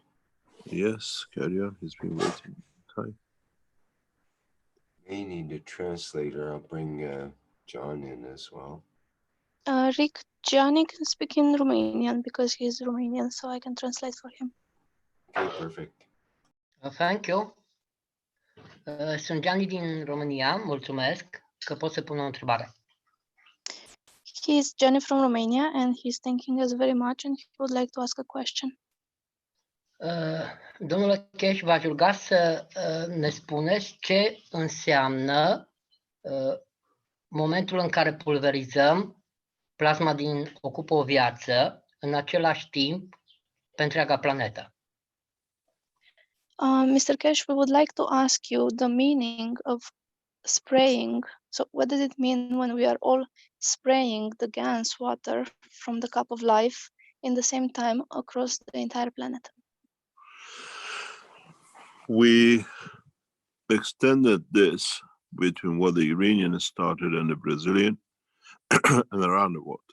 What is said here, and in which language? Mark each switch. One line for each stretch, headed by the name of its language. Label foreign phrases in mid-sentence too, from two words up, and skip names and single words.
English: Yes, carry on. He's been waiting time. May need a translator. I'll bring John in as well. Rick, Gianni can speak in Romanian because he's Romanian, so I can translate for him. Okay, perfect. Thank you.
Romanian: Sunt Gianni din România, mulțumesc că pot să pun o întrebare.
English: He's Gianni from Romania and he's thanking us very much and he would like to ask a question.
Romanian: Domnule Keshe, v-aș ruga să ne spuneți ce înseamnă momentul în care pulverizăm plasma din ocupă o viață în același timp pe întreaga planetă.
English: Mr. Keshe, we would like to ask you the meaning of spraying. So what does it mean when we are all spraying the GANS water from the cup of life in the same time across the entire planet? We extended this between what the Iranian started and the Brazilian and around the world.